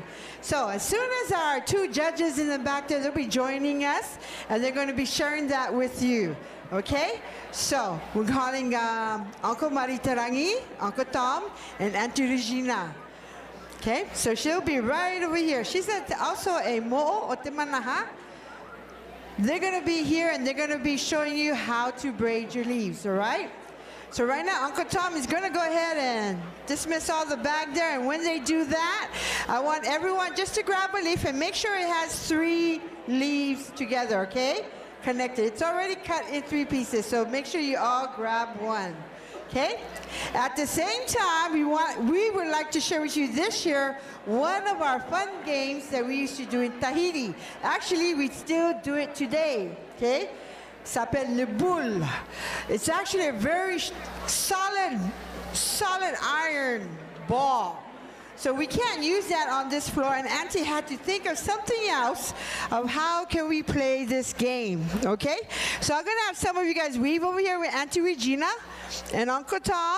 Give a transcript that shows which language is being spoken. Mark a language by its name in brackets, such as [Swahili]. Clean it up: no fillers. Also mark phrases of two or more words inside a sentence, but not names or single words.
[English] So as soon as our 2 judges in the back there, they'll be joining us, and they're going to be sharing that with you. Okay? So we're calling Uncle Maritarangi, Uncle Tom, and Auntie Regina. Okay? So she'll be right over here. She's also a [Tahitian] mo'o o te manaha. [English] They're going to be here, and they're going to be showing you how to braid your leaves, all right? So right now, Uncle Tom is going to go ahead and dismiss all the bag there, and when they do that, I want everyone just to grab a leaf and make sure it has 3 leaves together, okay? Connected. It's already cut in 3 pieces, so make sure you all grab one. Okay? At the same time, we would like to share with you this year one of our fun games that we used to do in Tahiti. Actually, we still do it today. Okay? [French] S'appelle le boule. [English] It's actually a very solid iron ball. So we can't use that on this floor, and Auntie had to think of something else of how can we play this game, okay? So I'm gonna have some of you guys weave over here with Auntie Regina and Uncle Tom.